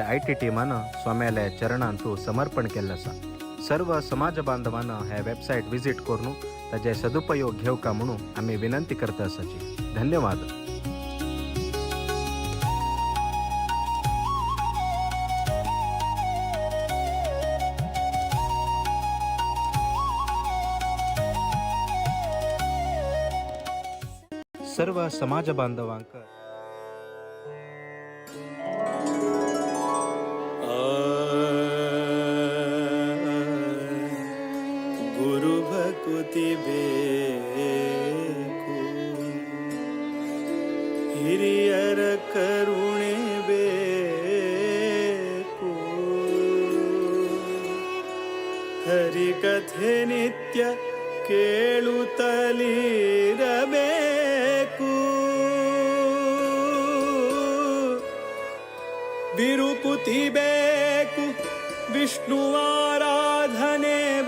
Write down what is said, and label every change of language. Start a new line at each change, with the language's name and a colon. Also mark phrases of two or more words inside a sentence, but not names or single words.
Konkani: IT टीमान स्वाम्यालय चरणांतू समर्पण केल्लें आसा सर्व समाज बांधवांना हे वेबसाईट विजिट करून ताचे सदुपयोग घेवका म्हणून आमी विनंती करता आसाची धन्यवाद सर्व समाज बांधवांक
Kannada: ಗುರು ಭಕ್ತಿ ಬೇಕು ಹಿರಿಯರ ಕರುಣೆ ಬೇಕು ಹರಿಕಥೆ ನಿತ್ಯ ಕೇಳುತ್ತಲಿರಬೇಕು ಬಿರುಕುತಿ ಬೇಕು ವಿಷ್ಣುವಾರಾಧನೆ